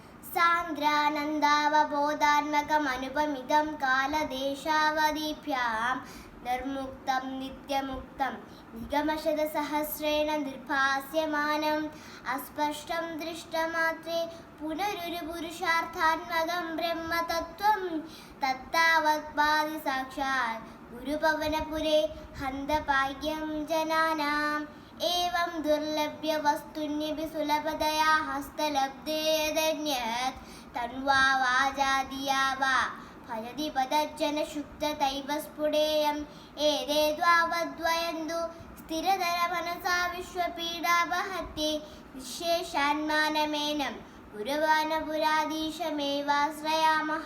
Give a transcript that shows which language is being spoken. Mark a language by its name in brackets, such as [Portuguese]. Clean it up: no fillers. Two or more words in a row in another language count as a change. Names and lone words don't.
[Sanskrit] സാന്ദ്രാനന്ദാവബോധാത്മകമനുപമിതം കാലദേശാവധിഭ്യാം നിർമുക്തം നിത്യമുക്തം നിഗമശതസഹസ്രേണ നിർഭാസ്യമാനം അസ്പഷ്ടം ദൃഷ്ടമാത്രേ പുനരൊരു പുരുഷാർത്ഥാത്മകം ബ്രഹ്മതത്വം തത്താവത്പാദി സാക്ഷാൽ ഗുരുപവനപുരേ ഹന്തഭാഗ്യം ജനാനാം. एवं दुर्लभ्य वस्तुन्यपि सुलभतया हस्तलब्धेदन्यत् तन्वा वाजादिया वा भजति पदज्जनशुक्ततैव स्फुटेयम् एते द्वावद्वयन्तु स्थिरतरमनसा विश्वपीडापहत्ये विशेषान्मानमेनं गुरुवानपुराधीशमेवाश्रयामः.